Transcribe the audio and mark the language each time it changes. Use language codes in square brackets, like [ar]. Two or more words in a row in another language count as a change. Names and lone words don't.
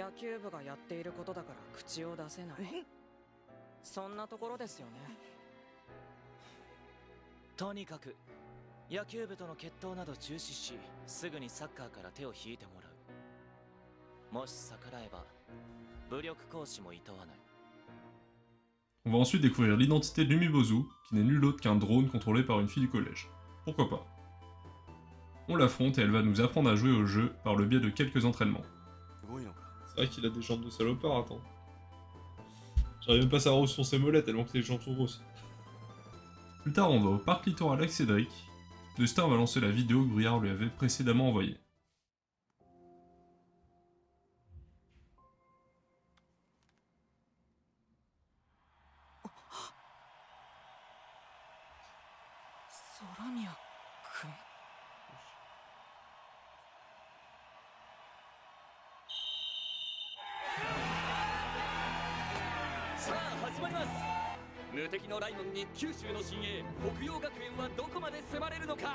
[ja] 野球部がやっていることだから口を出せない。そんなところですよね。とにかく野球部との決闘など中止し、すぐにサッカーから手を引いてもらう。もし逆らえば武力行使も厭わない。 [fr] On va ensuite découvrir l'identité de Lumibozu, qui n'est nul autre qu'un drone contrôlé par une fille du collège. Pourquoi pas? On l'affronte et elle va nous apprendre à jouer au jeu par le biais de quelques entraînements. C'est vrai qu'il a des jambes de salopard, attends. J'arrive même pas à savoir où sont ses mollets tellement que ses jambes sont grosses. Plus tard, on va au parc littoral avec Cédric. De Star va lancer la vidéo que Briard lui avait précédemment envoyée. [ja] Soramia 君。さあ始まります。無敵のライモンに九州の新鋭北陽学園はどこまで迫れるのか。